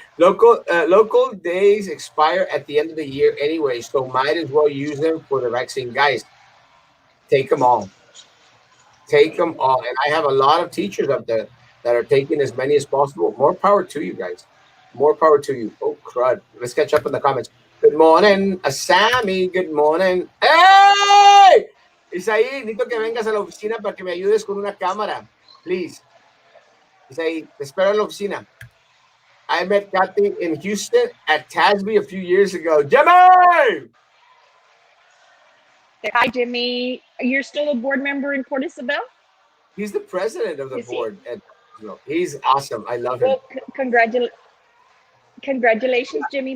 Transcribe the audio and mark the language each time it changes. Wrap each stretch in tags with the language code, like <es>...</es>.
<en>Local days expire at the end of the year anyway, so might as well use them for the vaccine. Guys, take them all. Take them all. And I have a lot of teachers up there that are taking as many as possible. More power to you guys. More power to you. Oh, crud. Let's catch up in the comments. Good morning, Sammy. Good morning. ¡Hey!</en> <es>Isaí, necesito que vengas a la oficina para que me ayudes con una cámara.</es> <en>Please.</en> <es>Isaí, te espero en la oficina.</es> <en>I met Kathy in Houston at Tasby a few years ago. Jimmy! Hi, Jimmy. You're still a board member in Port Isabel? He's the president of the Is he? board. He's awesome. I love him. Well, congratulations, Jimmy.</en>